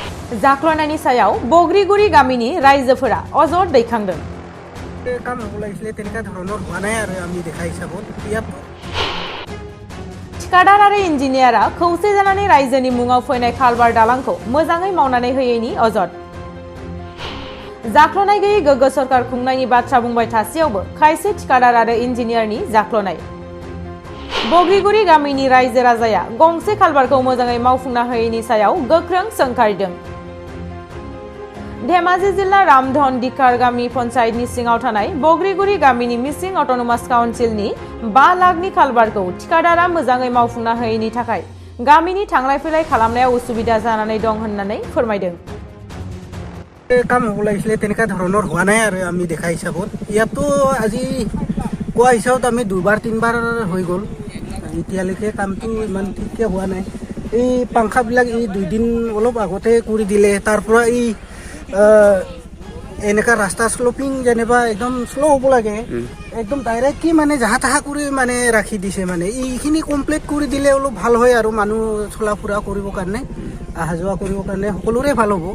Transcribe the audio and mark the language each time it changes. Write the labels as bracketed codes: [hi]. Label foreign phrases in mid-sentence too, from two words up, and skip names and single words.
[brx] जाख्ल'नायनि सायाव बग्रिगुरि गामिनि रायजोफोरा अजद दैखांदों। [as] কাম হ'ব লাগিছিলে তেনেকুৱা ধৰণৰ হোৱা নাই আৰু আমি দেখা হিচাপত ইয়াত [brx] ঠিকাदार आरो इन्जिनियारा खौसे जानानै रायजोनि मुङाव फैनाय खालबार दालांखौ मोजाङै मावनानै होयैनि अजद। जाख्ल'नाय गैयै गोग्गो सरकार खुंनायनि बाथ्रा बुंबाय थासेयावबो खायसे ঠিকাदार आरो इन्जिनियारनि जाख्ल'नाय। बग्रिगुरि गामिनि रायजो राजाया गंसे खालबारखौ मोजाङै मावफुंना होयैनि सायाव गोख्रों सोंखारिदों। धेमाजि जिल्ला रामधन दिखार गामि पन्चायतनि सिङाव थानाय बग्रिगुरि गामिनि मिसिं अट'नमास काउन्सिलनि 5 लाखनि खालबारखौ ঠিকাदारा मोजाङै मावफुंना होयैनि थाखाय गामिनि थांलाय फैलाय खालामनायाव उसुबिदा जानानै दं होननानै फोरमायदों। [as] কাম হ'ব লাগিছিলে তেনেকুৱা ধৰণৰ হোৱা নাই আৰু আমি দেখা হিচাপত ইয়াতো আজি কোৱা হিচাপত আমি 2বাৰ 3বাৰ হৈ গ'ল এতিয়ালৈকে কামটো ইমান ঠিককৈ হোৱা নাই। এই পাংখাবিলাক এই 2 দিন অলপ আগতে কৰি দিলে তাৰ পৰা এই এনেকা ৰাস্তা স্লোপিং যেনিবা একদম স্লো হ'ব লাগে একদম ডাইৰেক্ট কি মানে যাহা তাহা কৰি মানে ৰাখি দিছে মানে এইখিনি কমপ্লিট কৰি দিলে অলপ ভাল হয় আৰু মানুহ চলা ফুৰা কৰিবৰ কাৰণে অহা যোৱা কৰিবৰ কাৰণে সকলোৰে ভাল হ'ব।